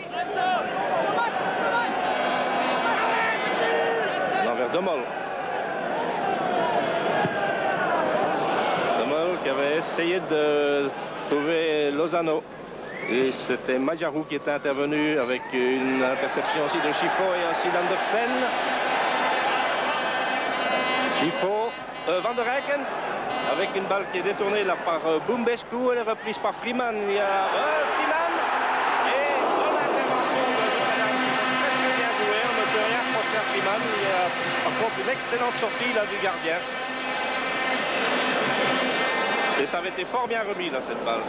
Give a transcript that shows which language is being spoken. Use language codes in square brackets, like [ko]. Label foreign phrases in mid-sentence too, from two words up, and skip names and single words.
[fr] Vers De Mol. De Mol qui avait essayé de trouver Lozano. Et c'était Majarou qui était intervenu avec une interception aussi de Schifo et aussi d'Andersen. Schifo, Van der Eycken avec une balle qui est détournée là par Bumbescu. Elle est reprise par Freeman. Il y a Freeman et bonne intervention de Dukadam. Très bien joué. On ne peut rien reprocher à Freeman. Il y a par contre une excellente sortie là du gardien. Et ça avait été fort bien remis là cette balle.